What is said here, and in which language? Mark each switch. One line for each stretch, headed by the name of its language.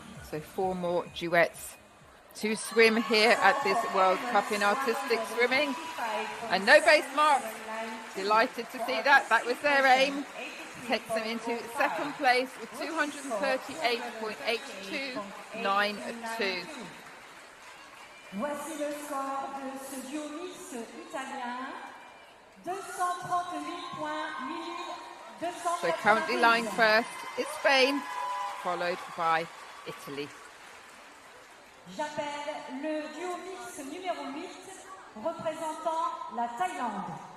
English: So 4 more duets to swim here at this World Cup in artistic swimming. And no base marks. Delighted to see that. That was their aim. Takes them into second place with 238.8292.
French: Voici le score de ce duo mix italien. 238 points, 1280.
English: So currently lying first is Spain, followed by Italy.
French: J'appelle le duo mix numéro 8 représentant la Thaïlande.